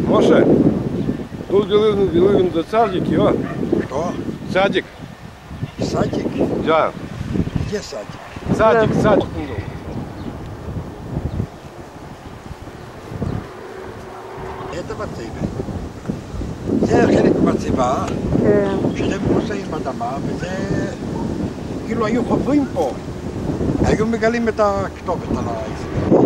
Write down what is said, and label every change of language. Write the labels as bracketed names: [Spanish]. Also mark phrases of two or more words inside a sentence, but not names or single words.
[Russian] Миша, тут Белывин за садик, его. Что? Садик. Садик? Да. Где садик? Садик, садик. [Hebrew] איזה בציבה? זה חלק בציבה, שזה מבוסס באדמה, וזה כאילו היו חופרים פה, היו מגלים את הכתובת על העץ.